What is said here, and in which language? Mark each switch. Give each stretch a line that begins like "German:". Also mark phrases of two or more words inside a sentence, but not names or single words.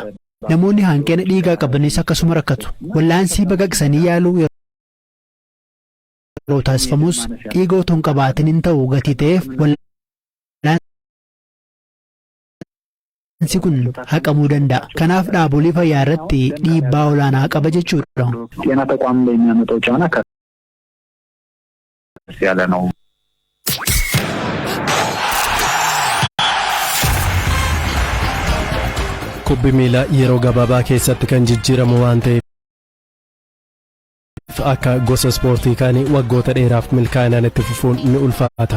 Oromo: Namoonni hanqina dhiigaa qabanis akkasuma rakkatu. Wallaansii baqaqsanii yaaluu yeroo taasifamus dhiiga otoo hin qabaatin hin ta'u gatii ta'eef wallaansi kun haqamuu danda'a. Kanaaf dhaabolee fayyaa irratti dhiibbaa olaanaa qaba jechuudha.
Amharic: ጤና ተቋም ላይ የሚያመጣው ጫና ከፍ ያለ ነው።
Oromo: Kubbi miilaa yeroo gabaabaa keessatti kan jijjiiramu waan ta'eef akka gosa ispoortii kaanii waggoota dheeraaf milkaa'inaan itti fufuun ni ulfaata.